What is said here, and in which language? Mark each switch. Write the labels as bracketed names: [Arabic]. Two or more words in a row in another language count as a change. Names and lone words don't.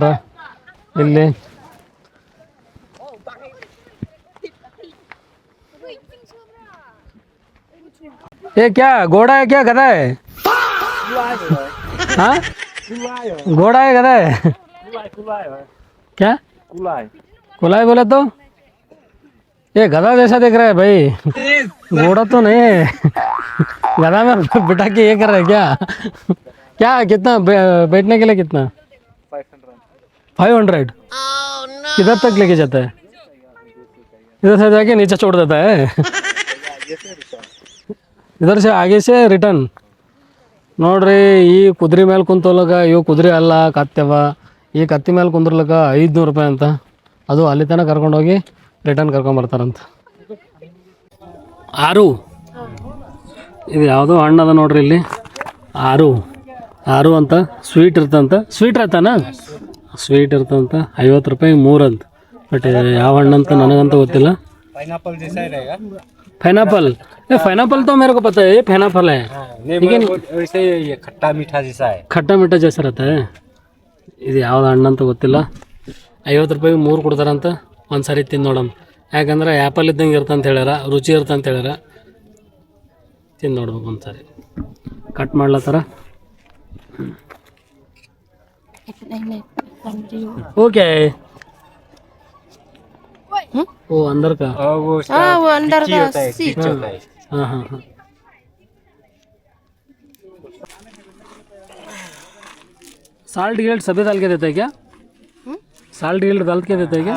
[Hindi] इल्ली क्या घोड़ा क्या गधा हाँ घोड़ा है गधा है क्या कुलाई बोले तो ये गधा जैसा दिख रहा है भाई, घोड़ा तो नहीं है। गधा में बिठा के ये कर रहा है क्या? क्या कितना बैठने के लिए कितना? 500 किधर तक लेके जाता है? इधर से जाके नीचे छोड़ देता है, इधर से आगे से रिटर्न. [Kannada] ನೋಡ್ರಿ, ಈ ಕುದುರೆ ಮೇಲೆ ಕುಂತೋಲಕ ಇವು ಕುದುರೆ ಅಲ್ಲ, ಕತ್ತೆವ. ಈ ಕತ್ತಿ ಮೇಲೆ ಕುಂದ್ರಲಕ್ಕ 500 ರೂಪಾಯಿ ಅಂತ. ಅದು ಅಲ್ಲಿ ತನಕ ಕರ್ಕೊಂಡೋಗಿ ರಿಟರ್ನ್ ಕರ್ಕೊಂಬರ್ತಾರಂತ. ಆರು ಇದು ಯಾವುದೋ ಹಣ್ಣದ ನೋಡ್ರಿ, ಇಲ್ಲಿ ಆರು ಅಂತ ಸ್ವೀಟ್ ಇರ್ತಂತ. ಸ್ವೀಟ್ ಇರ್ತಾನ, ಸ್ವೀಟ್ ಇರ್ತಂತ. 50 ರೂಪಾಯಿ 3 ಅಂತ. ಬಟ್ ಯಾವ ಹಣ್ಣಂತ ನನಗಂತ ಗೊತ್ತಿಲ್ಲ. [Hindi] पाइनएप्पल तो मेरे को पता है, ये पाइनएप्पल है, लेकिन वैसे ये खट्टा मीठा जैसा है. खट्टा मीठा जैसा रहता है. [Kannada] ಇದು ಯಾವ್ದು ಹಣ್ಣು ಅಂತ ಗೊತ್ತಿಲ್ಲ. 50 ರೂಪಾಯಿ 3 ಕೊಡ್ತಾರಂತ. ಒಂದು ಸಾರಿ ತಿಂದು ನೋಡಮ್, ಯಾಕಂದ್ರೆ ಆ್ಯಪಲ್ ಇದ್ದಂಗೆ ಇರ್ತಂತ ಹೇಳ್ಯಾರ, ರುಚಿ ಇರ್ತಂತ ಹೇಳ್ಯಾರ. ತಿಂದು ನೋಡ್ಬೇಕು ಒಂದು ಸಾರಿ. ಕಟ್ ಮಾಡ್ಲತ್ತಾರ. ಓಕೆ. [Hindi] वो अंदर का, वो अंदर का सीट होता है. हाँ. साल्ट गिल्ट सभी डाल के देते हैं क्या? साल्ट गिल्ट डाल के देते हैं क्या?